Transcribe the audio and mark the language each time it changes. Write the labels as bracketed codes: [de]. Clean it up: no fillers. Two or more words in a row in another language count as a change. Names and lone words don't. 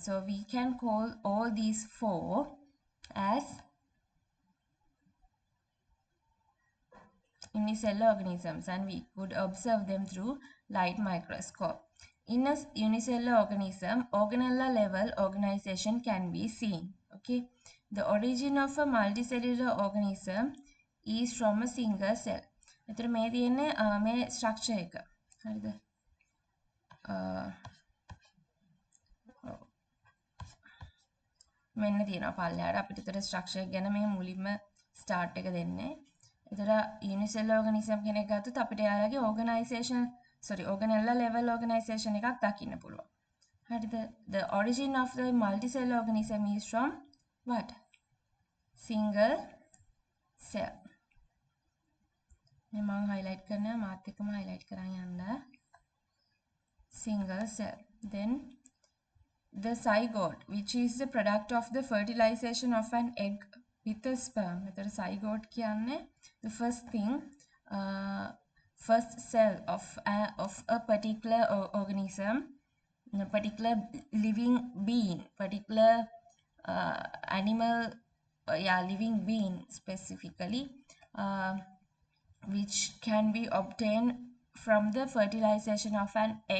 [en] So we can call all these 4 as unicellular organisms, and we could observe them through light microscope. In a unicellular organism, organella level organization can be seen. Okay, the origin of a multicellular organism is from a single cell. [si] එතකොට මේ තියෙන්නේ මේ structure එක. හරිද? මෙන්න තියෙනවා පල්ලෙහාට අපිට ඒතර structure එක ගැන මේ මුලින්ම start එක දෙන්නේ. ඒතර [en] unicellular organism [si] කෙනෙක් ගත්තොත් අපිට යාළගේ [en] organella level organization [si] එකක් දකින්න පුළුවන්. හරිද? [en] The origin of the multicellular organism is from what? Single cell. [si] මේ මම highlight කරනවා මාත් එක්කම highlight කරන් යන්න. [en] Single cell. Then the zygote, which is the product of the fertilization of an egg with a sperm. [si] එතකොට zygote කියන්නේ [en] the first thing, first cell of a particular organism, a particular living being, particular animal, living being specifically, which can be obtained from the fertilization of an egg.